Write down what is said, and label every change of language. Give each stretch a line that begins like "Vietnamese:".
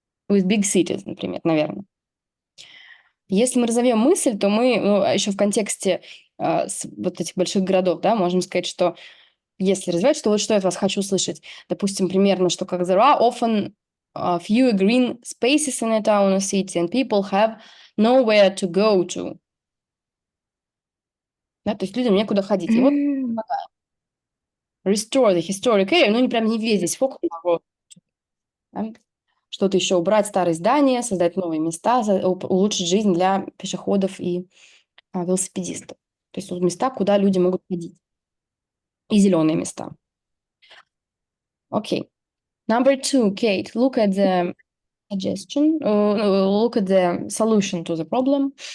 English: With big cities,
Russian: например, наверное. Если мы разовьем мысль, то мы еще в контексте вот этих больших городов, да, можем сказать, что если развивать, что вот что я от вас хочу услышать. Допустим, примерно, что как
English: there are often fewer green spaces in a town or city, and people have nowhere to go to.
Russian: Да, то есть людям некуда ходить. И вот
English: restore the historic area,
Russian: ну, не прям не весь здесь фокус, да? Что-то еще убрать старые здания, создать новые места, улучшить жизнь для пешеходов и велосипедистов. То есть места, куда люди могут ходить. И зеленые места. Okay.
English: Number 2, Kate, look at the suggestion, look at the solution to the problem.